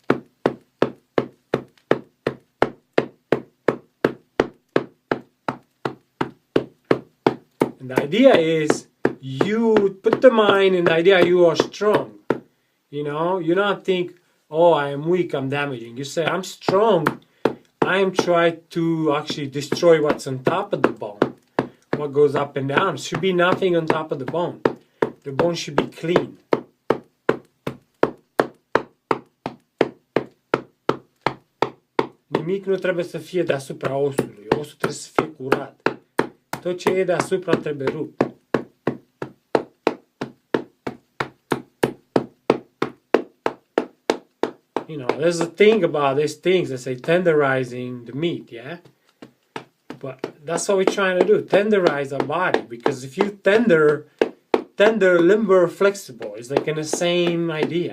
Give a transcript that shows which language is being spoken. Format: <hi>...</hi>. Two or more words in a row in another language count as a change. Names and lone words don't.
<en>And the idea is you put the mind in the idea you are strong. You don't think, oh, I am weak, I'm damaging. You say, I'm strong. I am trying to actually destroy what's on top of the bone. What goes up and down. Should be nothing on top of the bone. The bone should be clean.</en> <ro>Nimic nu trebuie să fie deasupra osului. Osul trebuie să fie curat. Tot ce e deasupra trebuie rupt.</ro> <en>There's a thing about these things that say tenderizing the meat, yeah? But that's what we're trying to do, tenderize our body. Because if you tender, limber, flexible, it's like in the same idea.</en>